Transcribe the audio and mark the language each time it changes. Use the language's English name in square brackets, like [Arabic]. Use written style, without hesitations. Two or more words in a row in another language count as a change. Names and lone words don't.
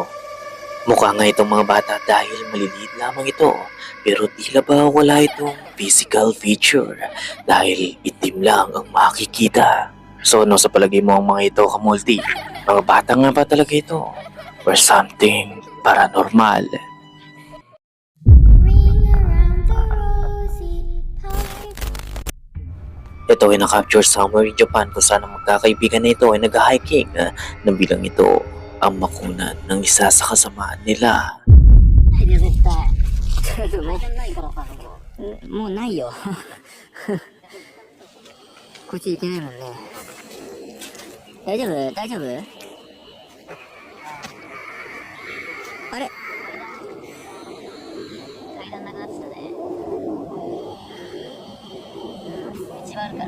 [Filipino] Mukha nga itong mga bata dahil maliliit lamang ito, pero tila ba wala itong [English] physical feature [Filipino] dahil itim lang ang makikita. So ano sa palagay mo ang mga ito, Kamulti? Mga bata nga ba talaga ito? [English] Or something paranormal? [Filipino] Ito ay na-capture [English] somewhere in Japan [Filipino] kung saan ang magkakaibigan na ito ay nag-hiking nang bilang ito ang makunan ng isa sa kasamaan nila. [Japanese] もうないよ。こっち行けないもんね。大丈夫？大丈夫？あれ？階段なくなってたね。道はあるから。